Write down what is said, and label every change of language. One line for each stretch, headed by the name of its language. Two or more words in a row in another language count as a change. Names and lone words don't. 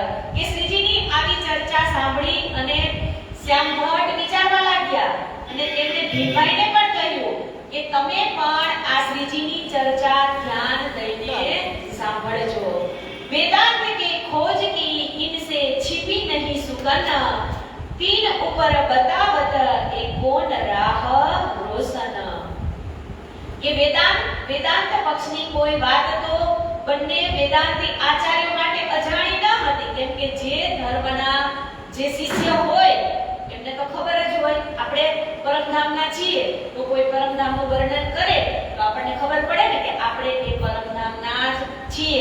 Gujarati: કે શ્રીજીની આવી ચર્ચા સાંભળી અને શ્યામ ભટ્ટ વિચારવા લાગ્યા અને તેમણે ભીમભાઈને પણ કહ્યું કે તમે પણ આ શ્રીજીની ચર્ચા ધ્યાન દઈને સાંભળજો।
Hindi: वेदांत के खोज की इनसे छिपी नहीं सुगन, तीन ऊपर बतावत ए कौन राह रोशन।
Gujarati: કે વેદાંત પક્ષની કોઈ વાત તો બંને વેદાંતી આચાર્યો માટે અજાણી ન હતી, કેમ કે જે ધર્મના જે શિષ્ય હોય એમને તો ખબર જ હોય, આપણે પરમધામના છીએ તો કોઈ પરમધામનું વર્ણન કરે તો આપણને ખબર પડે ને કે આપણે એ પરમધામના જ છીએ।